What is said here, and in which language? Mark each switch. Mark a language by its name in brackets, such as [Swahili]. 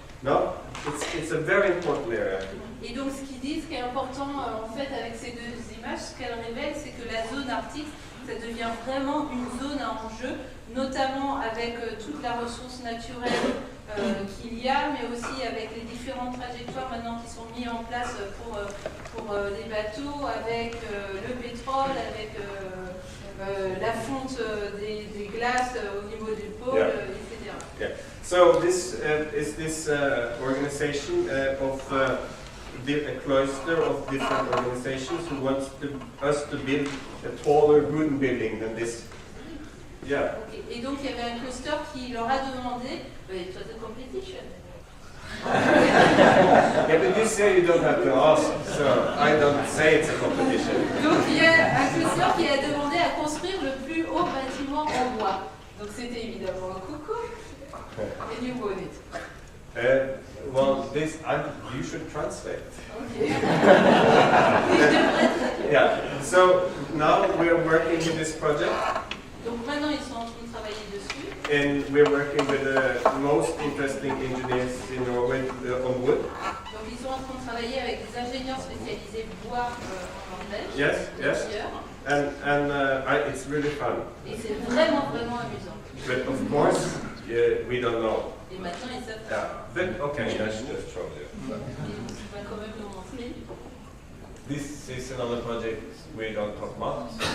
[English] No, it's a very important area. [French] Et donc ce qu'ils disent, ce qui est important en fait avec ces deux images, ce qu'elles révèlent, c'est que la zone arctique, ça devient vraiment une zone à enjeu, notamment avec toute la ressource naturelle qu'il y a, mais aussi avec les différentes trajectoires maintenant qui sont mises en place pour les bateaux, avec le pétrole, avec la fonte des glaces au niveau du pôle, etc. [English] Yeah. So this is this organization of a cluster of different organizations who wants us to build a taller wooden building than this. Yeah. [French] Okay. Et donc il y avait un cluster qui leur a demandé, [English] it was a competition. Yeah, but you say you don't have to ask, so I don't say it's a competition. [French] Donc il y a un cluster qui a demandé à construire le plus haut bâtiment en bois. Donc c'était évidemment un coucou. [English] And you won it. Well, you should translate. Okay. Yeah. So now we're working with this project. [French] Donc maintenant ils sont en train de travailler dessus. [English] And we're working with the most interesting engineers in Norway on wood. [French] Donc ils sont en train de travailler avec des ingénieurs spécialisés bois en Norvège. [English] Yes, yes. And it's really fun. [French] Et c'est vraiment amusant. [English] But of course, we don't know. [French] Et maintenant ils savent. [English] Yeah. But okay, I should just show you. [French] Il va quand même nous montrer. [English] This is another project we don't talk about.